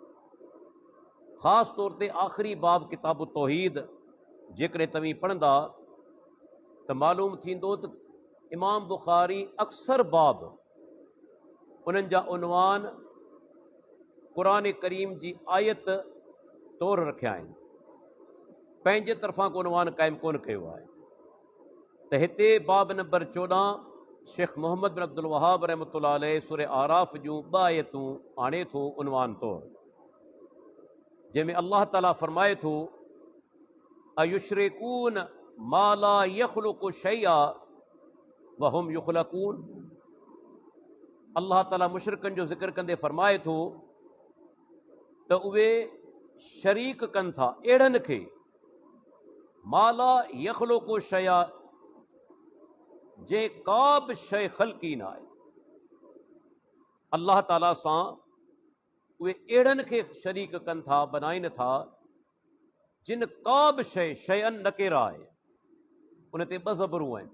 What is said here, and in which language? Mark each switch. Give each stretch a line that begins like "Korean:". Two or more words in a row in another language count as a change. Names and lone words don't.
Sindhi: ख़ासि तौर ते आख़िरी बाब किताब तौहीद जेकॾहिं तव्हीं पढ़ंदा त मालूम थींदो त इमाम बुखारी अक्सर बाब उन्हनि जा उनवान क़ुरान करीम जी आयत तौर रखिया आहिनि, पंहिंजे तरफ़ां को उनवान क़ाइमु कोन कयो आहे। त हिते बाब नंबर 14 शेख मोहम्मद बिन अब्दुल वहाब
Arabic: رحمة الله عليه
Sindhi: सूरे आराफ़ जूं 2 आयतूं आणे थो उनवान तौर, जंहिंमें अल्लाह ताला फरमाए थो
Arabic: أيشركون ما لا يخلق شيئا وهم يخلقون.
Sindhi: अल्लाह ताला मुशरिकनि जो ज़िक्र कंदे फरमाए थो त उहे शरीक कनि था अहिड़नि खे
Arabic: ما لا يخلق شيئا,
Sindhi: जे का बि शइ ख़ल्क़ी न आहे। अल्लाह ताला सां उहे अहिड़नि खे शरीक कनि था, बनाइनि था जिन का बि शइ, शयन नकेरा आहे, उन ते 2 ज़बरूं आहिनि।